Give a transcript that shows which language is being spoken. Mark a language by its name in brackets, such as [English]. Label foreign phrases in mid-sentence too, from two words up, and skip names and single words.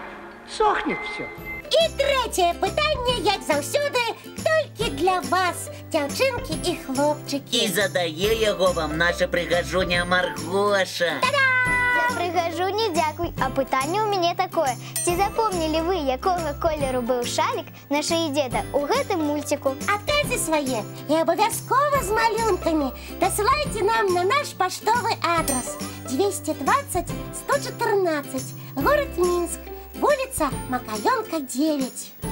[Russian] Сохнет все. [Ukrainian] І третє питання, як завсюди, тільки для вас, дівчинки і хлопчики. [Belarusian] І задае яго вам наша прыгажуня Маргоша. За прыгажуні дзякуй, а пытанне ў мяне такое. Ці запомнілі вы, якога колеру быў шалік на шыі дзеда ў гэтым мульціку? Адказы свае і абавязкова з малюнкамі дасылайце нам на наш паштовы адрес 220 114, город Мінск, вуліца Макаёнка 9.